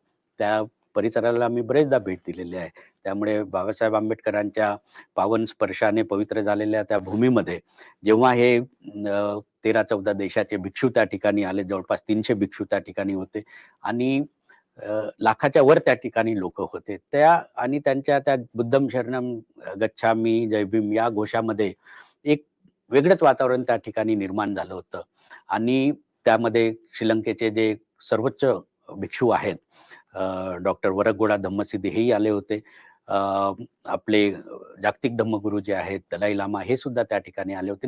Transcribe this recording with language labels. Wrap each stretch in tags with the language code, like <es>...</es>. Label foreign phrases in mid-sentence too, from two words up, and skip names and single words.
<mr>त्या परिसराला मी बरेचदा भेट दिलेली आहे. त्यामुळे बाबासाहेब आंबेडकरांच्या पावन स्पर्शाने पवित्र झालेल्या त्या भूमीमध्ये जेव्हा हे 13-14 देशाचे भिक्षू त्या ठिकाणी आले, जवळपास 300 भिक्षू त्या ठिकाणी होते आणि लाखाच्या वर त्या ठिकाणी लोक होते. आणि त्यांच्या त्या</mr> <pi>बुद्धम शरणम गच्छामी</pi> <mr>जय भीम या घोषामध्ये एक वेगळंच वातावरण त्या ठिकाणी निर्माण झालं होतं आणि त्यामध्ये श्रीलंकेचे जे सर्वोच्च भिक्षू आहेत, डॉक्टर वरगोडा धम्मसिद्धी हेही आले होते. आपले जागतिक धम्मगुरू जे आहेत दलाई लामा हे सुद्धा त्या ठिकाणी आले होते.</mr>